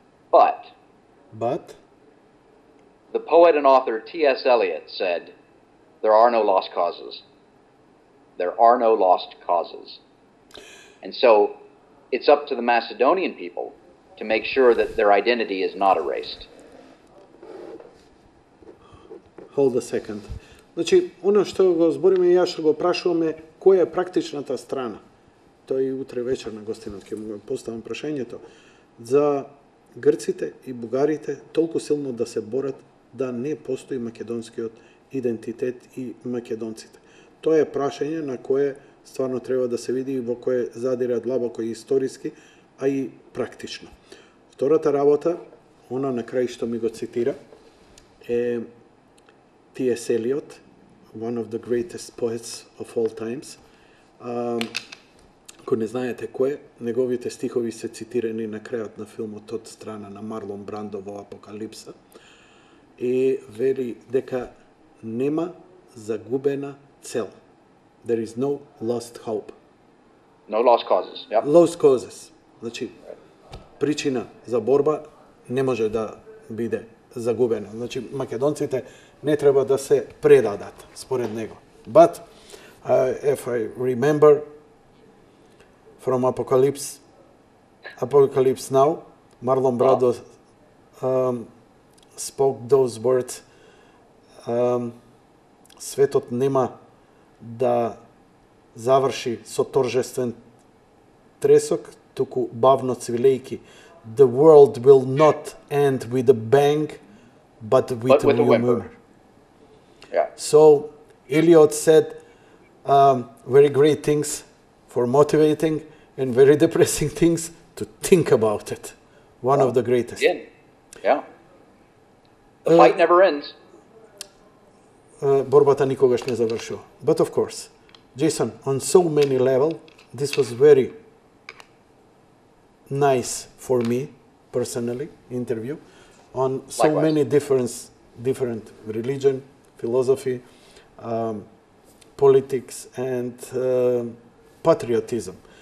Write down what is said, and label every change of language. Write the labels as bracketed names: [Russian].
[English] But the poet and author T.S. Eliot said, there are no lost causes. There are no lost causes. And so it's up to the Macedonian people to make sure that their identity is not erased. Hold a second. [Macedonian] Значи, оно што го збориме, јас што го прашуваме, која е практичната страна? Тоа и утре вечер на гостинот ќе му поставам прашањето. За грците и бугарите толку силно да се борат да не постои македонскиот идентитет и македонците. Тоа е прашање на кое стварно треба да се види и во кое задира длабоко и историски, а и практично. Втората работа, она на крај што ми го цитира, е T.S. [English] Eliot, one of the greatest poets of all times. [Macedonian] Ако не знаете кој, неговите стихови се цитирани на крајот на филмот од страна на Марлон Брандо во Апокалипса, и вели дека нема загубена цел. [English] There is no lost hope. No lost causes. Yep. Lost causes. [Macedonian] Значи, причина за борба не може да биде загубена. Значи, македонците не треба да се предадат, според него. [English] But, if I remember from Apocalypse Now, Marlon Brando spoke those words [Macedonian] светот нема да заврши со торжествен тресок, туку бавно цвилејки. [English] The world will not end with a bang, but with a whimper. Yeah. So Eliot said very great things for motivating and very depressing things to think about it. One of the greatest. Yeah. The fight never ends. [Macedonian] Борбата никогаш не завршува. [English] But of course, Џејсон, on so many levels, this was very nice for me personally interview on so Likewise. many different religion, philosophy, politics, and patriotism.